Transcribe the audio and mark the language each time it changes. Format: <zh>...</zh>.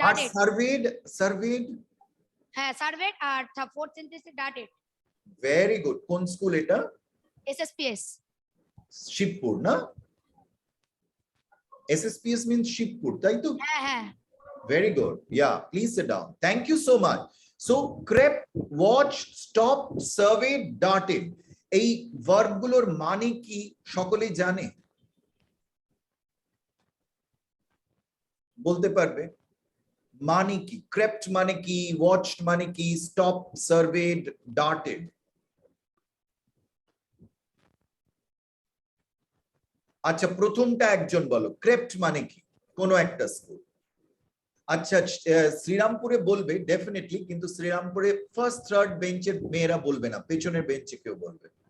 <en>Dated, served.</en> <bn>হ্যাঁ served, আর fourth সেন্টেন্সে ডাটেড।</bn> <en>Very good.</en> <bn>কোন স্কুল এটা? এসএসপিএস। শিবপুর না? SSPS means শিবপুর, তাই তো? হ্যাঁ হ্যাঁ।</bn> <en>Very good. Yeah, please sit down. Thank you so much. So, crept, watched, stopped, surveyed, darted.</en> <bn>এই ভার্ব গুলোর মানে কি সকলেই জানে? বলতে পারবে মানে কি? crept মানে কি, watched মানে কি, stopped, surveyed, darted? আচ্ছা, প্রথমটা একজন বলো, crept মানে কি? কোনো একটা স্কুল। আচ্ছা, শ্রীরামপুরে বলবে ডেফিনেটলি, কিন্তু শ্রীরামপুরে ফার্স্ট থার্ড বেঞ্চের মেয়েরা বলবে না, পেছনের বেঞ্চে কেউ বলবে।</bn>